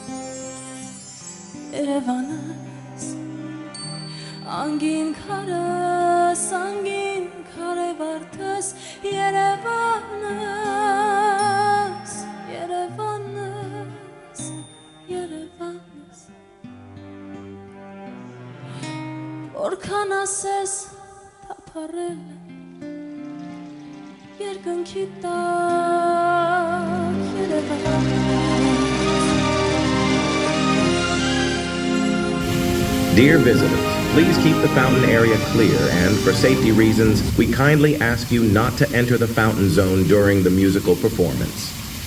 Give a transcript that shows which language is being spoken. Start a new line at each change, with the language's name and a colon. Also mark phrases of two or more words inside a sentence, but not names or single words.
Armenian: Երևանս Անգին քարս անգին քարևարտս Երևանս Երևանս Որքան ասես թափառել երկնքի տակ երևան
English: Dear visitors, please keep the fountain area clear and for safety reasons, we kindly ask you not to enter the fountain zone during the musical performance.